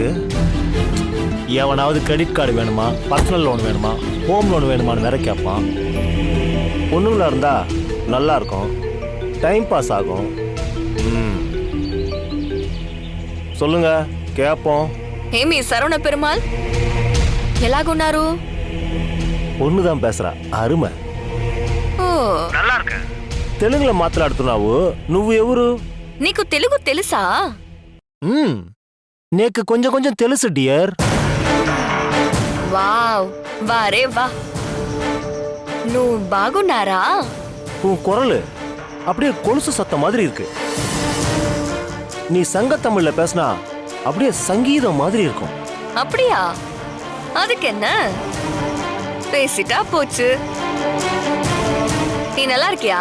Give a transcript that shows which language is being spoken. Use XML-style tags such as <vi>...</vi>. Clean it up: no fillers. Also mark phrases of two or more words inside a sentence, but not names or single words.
<ta>எவனாவது</ta> <en>credit card</en> <ta>வேணுமா,</ta> <en>personal loan</en> <ta>வேணுமா,</ta> <en>home loan</en> <ta>வேணுமான்னு வேற கேட்பான். பொண்ணுங்களா இருந்தா நல்லா இருக்கும்,</ta> <en>time pass</en> <ta>ஆகும். சொல்லுங்க கேட்போம்.</ta> <te>ఏమి సరవణ పెరుమాల్ ఎలాగున్నారు?</te> <ta>பொண்ணு தான் பேசுறா, அருமை.</ta> <te>ఓ</te> <ta>நல்லா இருக்க.</ta> <te>తెలుగులో మాట్లాడుతున్నావు, నువ్వు ఎవరు? నీకు తెలుగు తెలుసా? నీకు కొంచెం కొంచెం తెలుసు డియర్. వావ్,</te> <hi>वाह रे वाह.</hi> <te>నువ్వు బాగున్నారా?</te> <ta>உன் குரல் அப்படியே கொலுசு சத்தம் மாதிரி இருக்கு. நீ சங்க தமிழ்ல பேசினா அப்படியே சங்கீதம் மாதிரி இருக்கும். அப்படியா? அதுக்கு என்ன, பேசிட்டா போச்சு. நீ நல்லா இருக்கியா?</ta>